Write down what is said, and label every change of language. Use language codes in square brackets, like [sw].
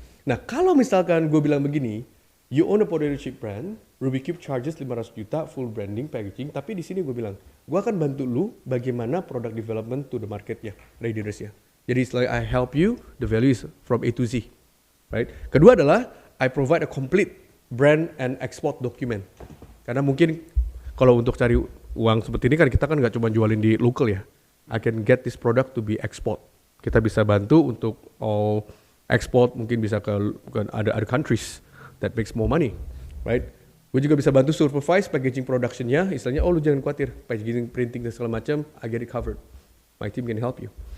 [id] Nah, kalau misalkan gue bilang begini, you own a potato chip brand, Rubik's Cube charges 500 juta, full branding, packaging, tapi di sini gue bilang, gue akan bantu lu bagaimana product development to the marketnya, readiness-nya. [en] Jadi setelah I help you, the value is from A to Z, right? Kedua adalah, I provide a complete brand and export document. [id] Karena mungkin kalau untuk cari uang seperti ini kan kita kan nggak cuma jualin di local ya. [en] I can get this product to be export. [id] Kita bisa bantu untuk export, mungkin bisa ke other countries that makes more money, right? Gue juga bisa bantu supervise packaging productionnya, istilahnya, oh lu jangan khawatir, packaging, printing dan segala macam, I get it covered. My team can help you.